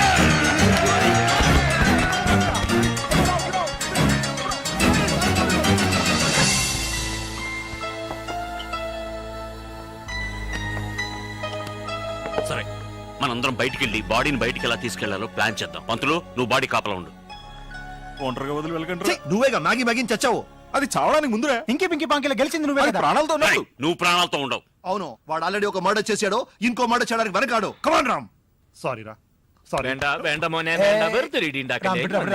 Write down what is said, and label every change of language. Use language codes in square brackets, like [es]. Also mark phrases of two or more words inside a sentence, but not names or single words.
[te] సరే, మనందరం బయటికి వెళ్ళి బాడీని బయటికి ఎలా తీసుకెళ్లాలో ప్లాన్ చేద్దాం. పంతులు, నువ్వు బాడీ కాపలా ఉండు. ఒంటరిగా వదిలి వెళ్ళకండి. ఛీ, నువ్వేగా మ్యాగీ మ్యాగీ చచ్చావు. అది చావడానికి ముందురే. ఇంకి పింకి పాంకిలో గెలిచింది నువ్వే అది కదా. ప్రాణాలతో రేయ్, ఉన్నాడు. నువ్వు ప్రాణాలతో ఉండవు. అవును, వాడు ఆల్రెడీ ఒక మర్డర్ చేశాడు, ఇంకో మర్డర్ చేయడానికి వెనకాడు. కమాన్ రామ్. సారీ రా, సారీ. [ml] വേണ്ട വേണ്ട മോനെ വേണ്ട വെറുതെ ഇടി ഉണ്ടാക്കല്ലേ. വിടടാ, വിടടാ.